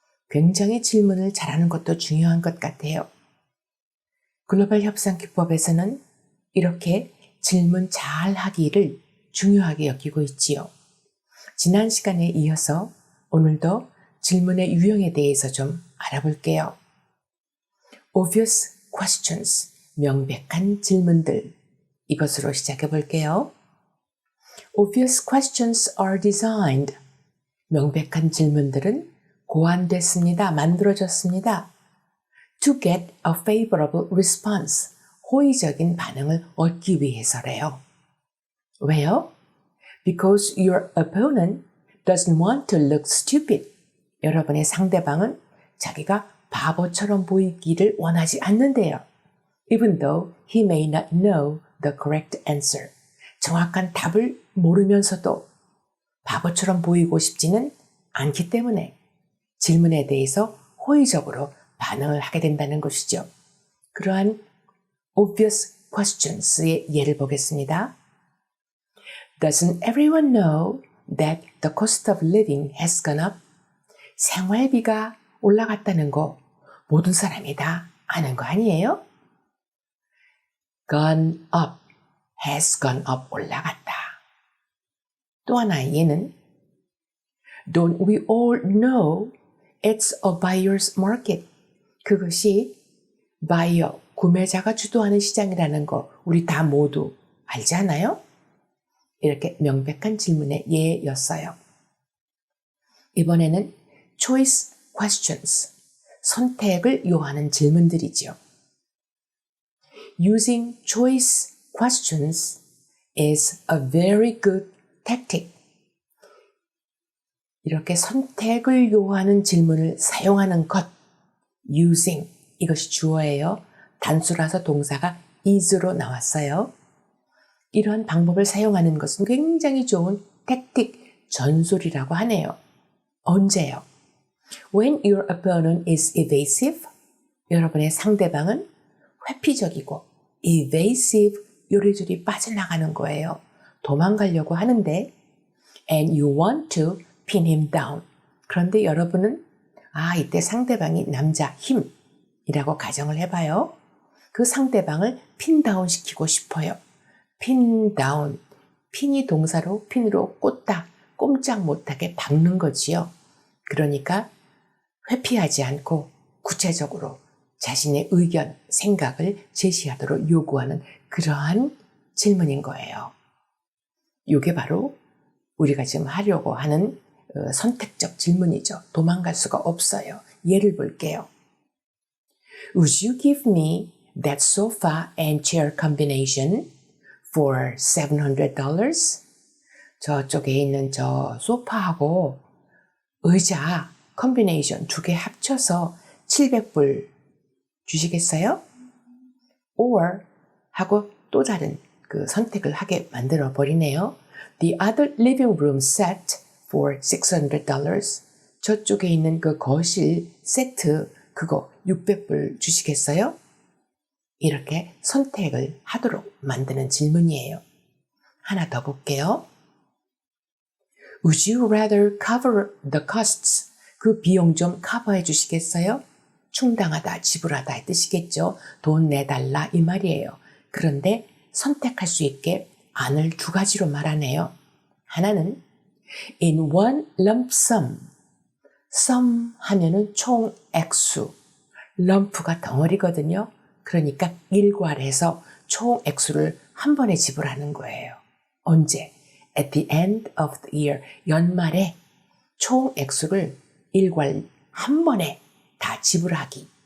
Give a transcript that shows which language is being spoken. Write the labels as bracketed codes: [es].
[ko] 굉장히 질문을 잘하는 것도 중요한 것 같아요. 글로벌 협상 기법에서는 이렇게 질문 잘 하기를 중요하게 여기고 있지요. 지난 시간에 이어서 오늘도 질문의 유형에 대해서 좀 알아볼게요. [en] Obvious questions, [ko] 명백한 질문들. 이것으로 시작해 볼게요. [en] Obvious questions are designed. [ko] 명백한 질문들은 고안됐습니다. 만들어졌습니다. [en] To get a favorable response. [ko] 호의적인 반응을 얻기 위해서래요. 왜요? [en] Because your opponent doesn't want to look stupid. [ko] 여러분의 상대방은 자기가 바보처럼 보이기를 원하지 않는데요. [en] Even though he may not know the correct answer. [ko] 정확한 답을 모르면서도 바보처럼 보이고 싶지는 않기 때문에 질문에 대해서 호의적으로 반응을 하게 된다는 것이죠. 그러한 obvious questions의 예를 보겠습니다. [en] Doesn't everyone know that the cost of living has gone up? [ko] 생활비가 올라갔다는 거 모든 사람이 다 아는 거 아니에요? [en] Gone up, has gone up, [ko] 올라갔다. 또 하나의 예는 [en] Don't we all know it's a buyer's market? [ko] 그것이 바이어, 구매자가 주도하는 시장이라는 거 우리 다 모두 알지 않아요? 이렇게 명백한 질문의 예였어요. 이번에는 choice questions, 선택을 요하는 질문들이죠. [en] Using choice questions is a very good tactic. [ko] 이렇게 선택을 요하는 질문을 사용하는 것, using, 이것이 주어예요. 단수라서 동사가 is로 나왔어요. 이러한 방법을 사용하는 것은 굉장히 좋은 택틱, 전술이라고 하네요. 언제요? [en] When your opponent is evasive, [ko] 여러분의 상대방은 회피적이고 [en] evasive, [ko] 요리조리 빠져나가는 거예요. 도망가려고 하는데 [en] and you want to pin him down. [ko] 그런데 여러분은 이때 상대방이 남자 힘이라고 가정을 해봐요. 그 상대방을 핀다운 시키고 싶어요. 핀다운, 핀이 동사로 핀으로 꽂다, 꼼짝 못하게 박는 거지요. 그러니까 회피하지 않고 구체적으로 자신의 의견, 생각을 제시하도록 요구하는 그러한 질문인 거예요. 이게 바로 우리가 지금 하려고 하는 선택적 질문이죠. 도망갈 수가 없어요. 예를 볼게요. [en] Would you give me that sofa and chair combination for $700? [ko] 저쪽에 있는 저 소파하고 의자 컨비네이션 2개 합쳐서 700불 주시겠어요? Or 하고 또 다른 그 선택을 하게 만들어 버리네요. [en] The other living room set for $600. [ko] 저쪽에 있는 그 거실 세트 그거 600불 주시겠어요? 이렇게 선택을 하도록 만드는 질문이에요. 하나 더 볼게요. [en] Would you rather cover the costs? [ko] 그 비용 좀 커버해 주시겠어요? 충당하다, 지불하다의 뜻이겠죠. 돈 내달라 이 말이에요. 그런데 선택할 수 있게 안을 2가지로 말하네요. 하나는 [en] in one lump sum. [ko] sum 하면은 총 액수. lump가 덩어리거든요. 그러니까 일괄해서 총 액수를 한 번에 지불하는 거예요. 언제? [en] At the end of the year. [ko] 연말에 총 액수를 일괄 한 번에 다 지불하기.